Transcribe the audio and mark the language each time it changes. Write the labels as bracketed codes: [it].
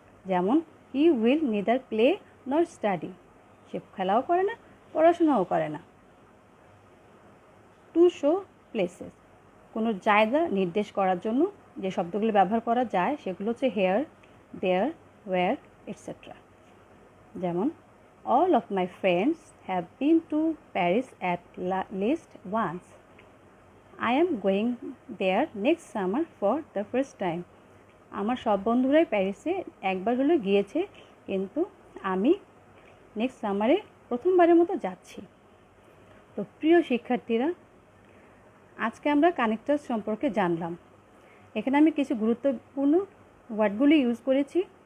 [bn] যেমন [en] he will neither play nor study, [bn] সে খেলাও করে না, পড়াশোনাও করে না। [en] to show places, [bn] কোনো জায়গা নির্দেশ করার জন্য যে শব্দগুলো ব্যবহার করা যায় সেগুলো হচ্ছে হেয়ার, দেয়ার, ওয়্যার, এটসেট্রা। [en] যেমন all of my friends have been to Paris at least once. I am going there next summer for the first time. [bn] আমার সব বন্ধুরাই প্যারিসে একবার হলেও গিয়েছে, কিন্তু আমি নেক্সট সামারে প্রথমবারের মতো যাচ্ছি। তো প্রিয় শিক্ষার্থীরা, আজকে আমরা কানেক্টার্স সম্পর্কে জানলাম। এখানে আমি কিছু গুরুত্বপূর্ণ ওয়ার্ডগুলি ইউজ করেছি।